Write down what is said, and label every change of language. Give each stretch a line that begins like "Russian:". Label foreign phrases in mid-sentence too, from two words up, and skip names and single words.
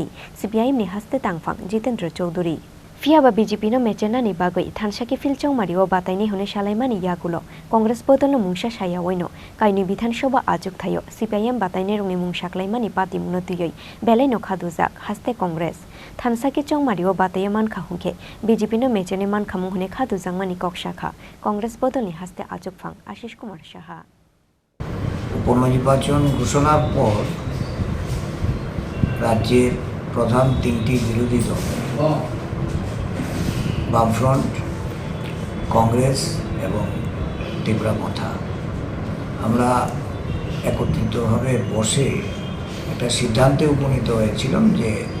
Kok Borok: CPIM ni haste tangphang Jitendra Choudhury Fiaba BJP no mechena ni bagoi thansaki filchong mario bataini hone salaimani yagulo Congress bodol no mungsa sayawaino kaini bidhan sabha ajuk thayo CPIM bataine rungni mungsaklaimani pati munotiyoi belai no khadujak haste Congress thansaki chong mario bataye man khahungke BJP no mechene man khamung hone khadujangmani kokshakha Congress bodol ni haste ajuk phang Ashish Kumar Saha
Bangla: উপনির্বাচন ঘোষণার পর রাজ্যের প্রধান তিনটি বিরোধী দল বামফ্রন্ট কংগ্রেস এবং তীব্রামথা আমরা একত্রিতভাবে বসে একটা সিদ্ধান্তে উপনীত হয়েছিলাম যে